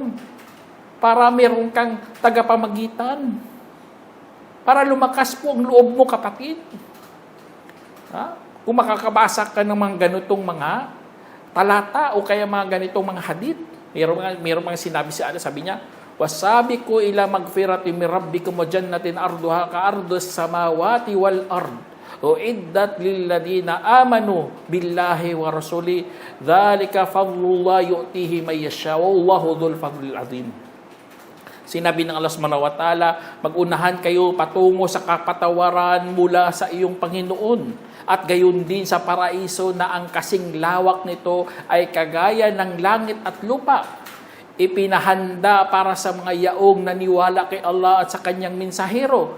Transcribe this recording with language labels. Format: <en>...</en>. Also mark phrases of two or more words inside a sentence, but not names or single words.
<tl>Para meron kang tagapamagitan. Para lumakas po ang loob mo, kapatid. Kung makakabasa ka ng mga ganitong mga talata o kaya mga ganitong mga hadith, meron mga sinabi si Allah, sabi niya,</tl> <ar>وسابقوا إلى مغفرة من ربكم وجنة عرضها كعرض السماوات والأرض. أعدت للذين آمنوا بالله ورسله ذلك فضل الله يؤتيه من يشاء والله ذو الفضل العظيم.</ar> <tl>Sinabi ng</tl> <ar>الله سبحانه وتعالى,</ar> <tl>magunahan kayo patungo sa kapatawaran mula sa iyong Panginoon at gayon din sa paraiso na ang kasing lawak nito ay kagaya ng langit at lupa. Ipinahanda para sa mga yaong naniwala kay Allah at sa kanyang mensahero.</tl>